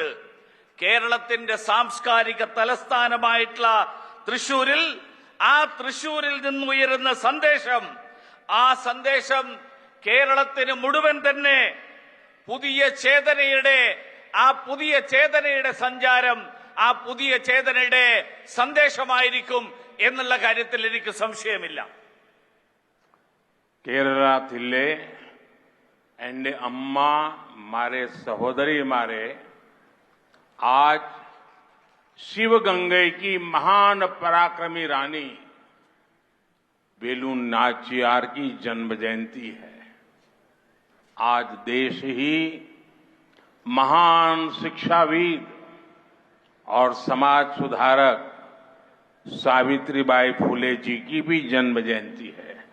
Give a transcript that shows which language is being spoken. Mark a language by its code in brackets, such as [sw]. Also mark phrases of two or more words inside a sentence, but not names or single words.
[ml] കേരളത്തിന്റെ സാംസ്കാരിക തലസ്ഥാനമായിട്ടുള്ള തൃശൂരിൽ, ആ തൃശൂരിൽ നിന്നുയരുന്ന സന്ദേശം, ആ സന്ദേശം കേരളത്തിന് മുഴുവൻ തന്നെ പുതിയ ചേതനയുടെ സഞ്ചാരം, ആ പുതിയ ചേതനയുടെ സന്ദേശമായിരിക്കും എന്നുള്ള കാര്യത്തിൽ എനിക്ക് സംശയമില്ല. കേരളത്തിലെ എൻ്റെ അമ്മ മാരെ, സഹോദരിമാരെ, [hi] आज शिवगंगे की महान पराक्रमी रानी वेलु नाचियार की जन्म जयंती है। आज देश ही महान शिक्षाविद और समाज सुधारक सावित्रीबाई फुले जी की भी जन्म जयंती है।